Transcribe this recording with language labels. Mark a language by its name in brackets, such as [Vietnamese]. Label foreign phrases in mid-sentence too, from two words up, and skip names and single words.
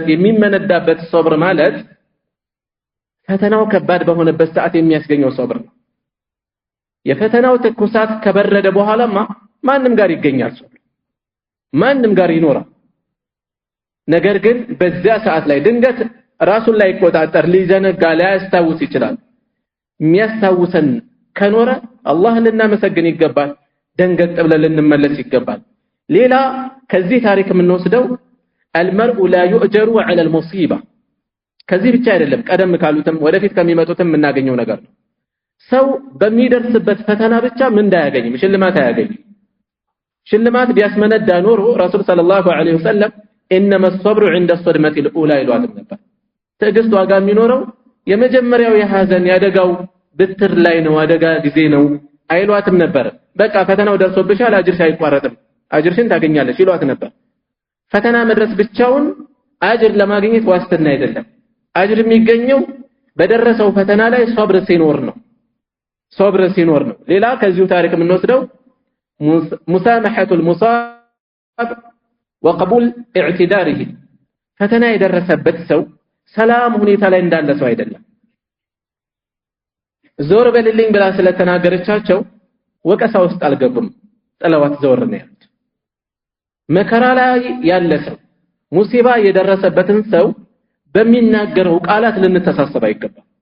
[Amharic] የሚመነዳበት ሶብር ማለት ፈተናው ከባድ በሆነበት ሰዓት የሚያስገኘው ሶብር ነው የፈተናው ትኩሳት ከበረደ በኋላማ ማንንም ጋር ይገኛል ሶብር ማንንም ጋር ይኖራል ነገር ግን በዛ ሰዓት ላይ ድንገት ራሱን ላይ ቆጣጠር ሊዘነጋ ሊያስታውስ ይችላል የሚያስታውሰን ከኖረ አላህን ልናመሰግን ይገባል ደንገጥ ብለን ልንመለስ ይገባል ሌላ ከዚህ ታሪክ የምንወስደው [Arabic] المرء لا يؤجر على المصيبه [Amharic] ከዚህ ብቻ አይደለም ቀደም ካሉትም ወደፊት ከሚመጡትም እናገኘው ነገር ነው ሰው በሚደርስበት ፈተና ብቻ ምን እንዳያገኝ ሽልማት አያገኝ ሽልማት ቢያስመነዳ ኖሮ [Arabic] رسول صلى الله عليه وسلم انما الصبر عند الصدمه الاولى [Amharic] ይሏት ነበር ትዕግስት ዋጋ የሚኖረው የመጀመሪያው የሐዘን ያደጋው ብትር ላይ ነው አደጋ ጊዜ ነው አይሏትም ነበር በቃ ፈተናው ደርሶብሻል አጅርሽ አይቋረጥም አጅርሽን ታገኛለሽ ይሏት ነበር ፈተና መድረስ ብቻውን አጅር ለማግኘት ዋስትና አይደለም አጅር የሚገኘው በደረሰው ፈተና ላይ ሶብር ሲኖር ነው ሌላ ከዚሁ ታሪክ የምንወስደው [Arabic] مسامحة المصاب وقبول اعتذاره [Amharic] ፈተና የደረሰበት ሰው ሰላም ሁኔታ ላይ እንዳለ ሰው አይደለም ዞር በልልኝ ብላ ስለተናገረቻቸው ወቀሳ ውስጥ አልገቡም ጥለዋት ዞር ነው ያሉት መከራ ላይ ያለ ሰው ሙሲባ የደረሰበትን ሰው በሚናገረው ቃላት ልንተሳሰብ አይገባም